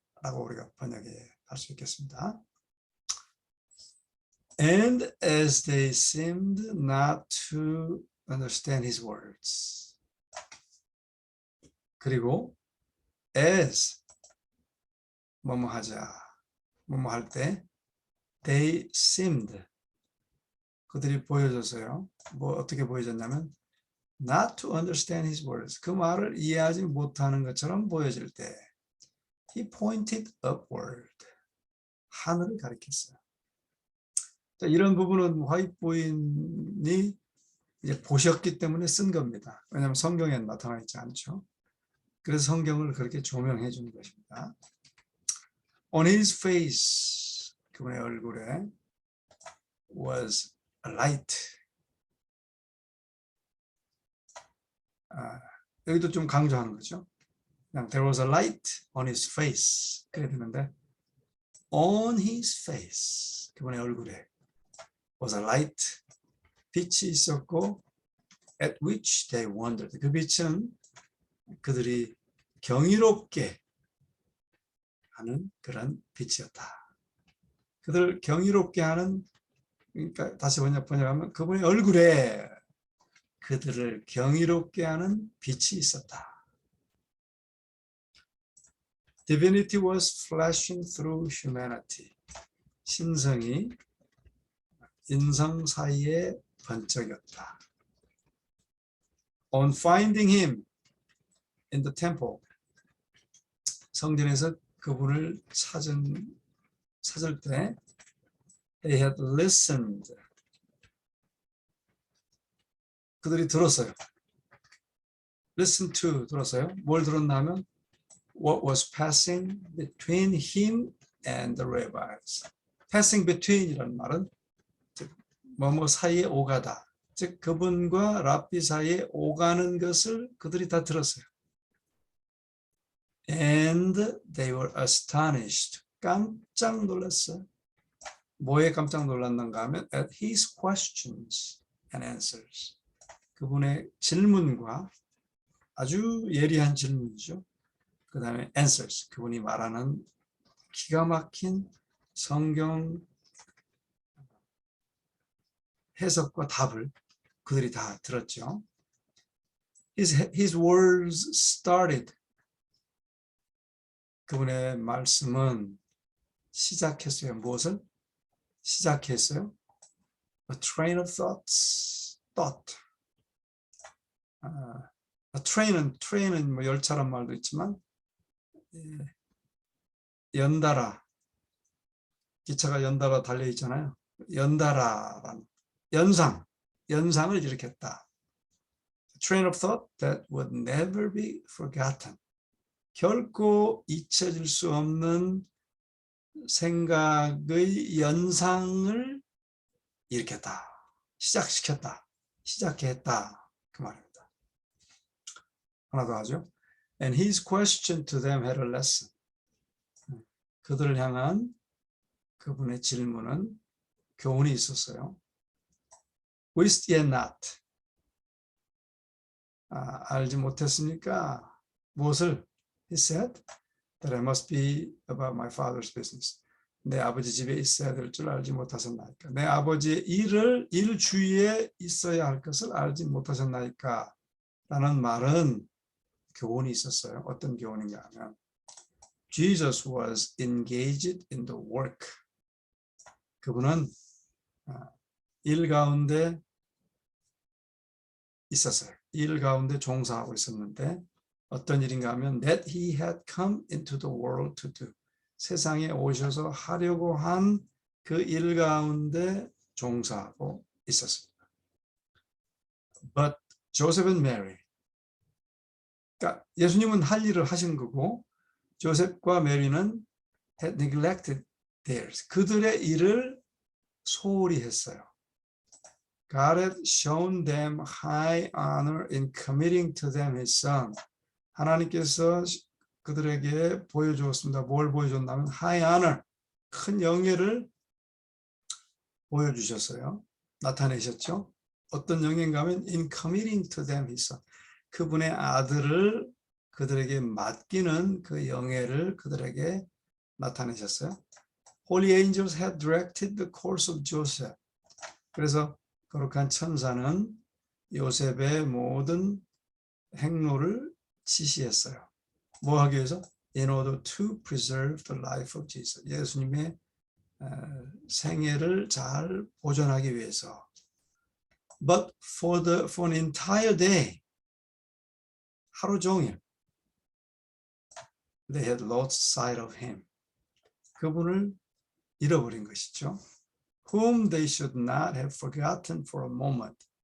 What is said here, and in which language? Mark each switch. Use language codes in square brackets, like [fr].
[ko] 라고 우리가 번역해 할 수 있겠습니다. [en] And as they seemed not to understand his words. [ko] 그리고 [en] as [ko] 뭐뭐 하자, 뭐뭐 할 때 [en] they seemed [ko] 그들이 보여줬어요. 뭐 어떻게 보여줬냐면 [en] not to understand his words. [ko] 그 말을 이해하지 못하는 것처럼 보여질 때 [en] he pointed upward. [ko] 하늘을 가리켰어요. 자, 이런 부분은 화이트보이님이 이제 보셨기 때문에 쓴 겁니다. 왜냐하면 성경에는 나타나 있지 않죠. 그래서 성경을 그렇게 조명해 주는 것입니다. [en] On his face, [ko] 그분의 얼굴에 [en] was a light. [ko] 여기도 좀 강조하는 거죠. 그냥 [en] there was a light on his face. [ko] 그래야 되는데 [en] on his face, [ko] 그분의 얼굴에 [en] was a light. [ko] 빛이 있었고 [en] at which they wondered. [ko] 그 빛은 그들이 경이롭게 하는 그런 빛이었다. 그들 경이롭게 하는, 그러니까 다시 번역하면 그분의 얼굴에 그들을 경이롭게 하는 빛이 있었다. [en] Divinity was flashing through humanity. [ko] 신성이 인성 사이에 번쩍였다. [en] On finding him in the temple, [ko] 성전에서 그분을 찾을 때 [en] they had listened, [ko] 그들이 들었어요. [en] listen to, [ko] 들었어요. 뭘 들었나 하면 [en] what was passing between him and the rabbis. [ko] passing between이라는 말은 뭐뭐 사이에 오가다, 즉 그분과 랍비 사이에 오가는 것을 그들이 다 들었어요. [en] And they were astonished. [ko] 깜짝 놀랐어요. 뭐에 깜짝 놀랐는가 하면 [en] at his questions and answers. [ko] 그분의 질문과 아주 예리한 질문이죠. 그 다음에 answers, 그분이 말하는 기가 막힌 성경 해석과 답을 그들이 다 들었죠. [en] His words started, [ko] 그분의 말씀은 시작했어요. 무엇을? 시작했어요. [en] A train of thought. [ko] train은 뭐 열차란 말도 있지만 연달아, 기차가 연달아 달려 있잖아요. 연달아라는 연상을 일으켰다. [en] A train of thought that would never be forgotten. [ko] 결코 잊혀질 수 없는 생각의 연상을 일으켰다. 시작시켰다. 시작해 했다. 그 말입니다. 하나 더 하죠. [en] And his question to them had a lesson. [ko] 그들을 향한 그분의 질문은 교훈이 있었어요. [en] Wist ye not? [ko] 알지 못했습니까? 무엇을? [en] He said that I must be about my father's business. [ko] 내 아버지 집에 있어야 될 줄 알지 못하셨나이까? 내 아버지의 일 주위에 있어야 할 것을 알지 못하셨나이까? 라는 말은 교훈이 있었어요. 어떤 교훈인가 하면 [en] Jesus was engaged in the work. [ko] 그분은 일 가운데 있었어요. 일 가운데 종사하고 있었는데 어떤 일인가 하면 [en] that he had come into the world to do. [ko] 세상에 오셔서 하려고 한 그 일 가운데 종사하고 있었습니다. [en] But Joseph and Mary, [ko] 그러니까 예수님은 할 일을 하신 거고 조셉과 메리는 [en] had neglected theirs. [ko] 그들의 일을 소홀히 했어요. [en] God had shown them high honor in committing to them his son. [ko] 하나님께서 그들에게 보여주었습니다. 뭘 보여줬냐면 [en] high honor, [ko] 큰 영예를 보여주셨어요. 나타내셨죠. 어떤 영예인가 하면 [en] in committing to them his son. [ko] 그분의 아들을 그들에게 맡기는 그 영예를 그들에게 나타내셨어요. [en] Holy angels had directed the course of Joseph. [ko] 그래서 거룩한 천사는 요셉의 모든 행로를 지시했어요. 뭐 하기 위해서? [en] In order to preserve the life of Jesus. [ko] 예수님의 생애를 잘 보존하기 위해서. [en] But for an entire day, [ko] 하루 종일 [en] they had lost sight of him. [ko] 그분을 잃어버린 것이죠. [en] Whom they should not have forgotten for a moment.